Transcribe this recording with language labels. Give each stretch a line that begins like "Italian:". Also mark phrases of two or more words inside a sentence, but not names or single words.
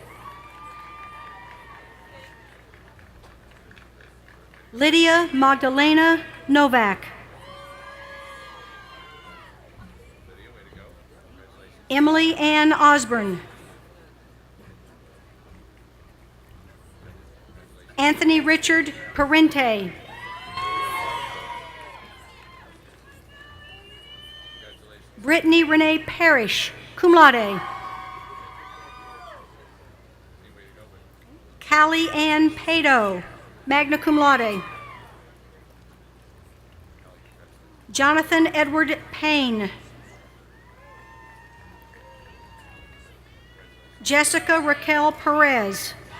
English: Lydia Magdalena Novak. Emily Ann Osborne. Anthony Richard Parente. Brittany Renee Parrish,
Latin: cum laude.
English: Callie Ann Pato,
Latin: magna cum laude.
English: Jonathan Edward Payne. Jessica Raquel Perez.